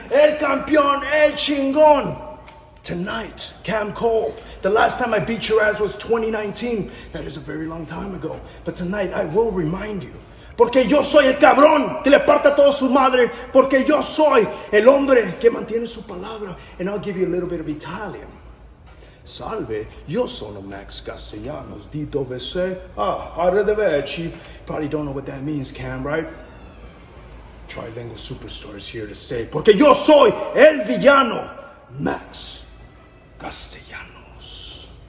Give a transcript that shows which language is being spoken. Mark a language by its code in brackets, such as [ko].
[es] El campeón, el chingón. [en] Tonight, [es] Cam Cole. [en] The last time I beat your ass was 2019. That is a very long time ago. But tonight I will remind you. [es] Porque yo soy el cabrón que le parte a toda su madre. Porque yo soy el hombre que mantiene su palabra. [en] And I'll give you a little bit of Italian. [it] Salve, io sono Max Castellanos, di dove sei? Arrivederci. [en] Probably don't know what that means, Cam, right? Trilingual superstar is here to stay. [es] Porque yo soy el villano, Max Castellanos.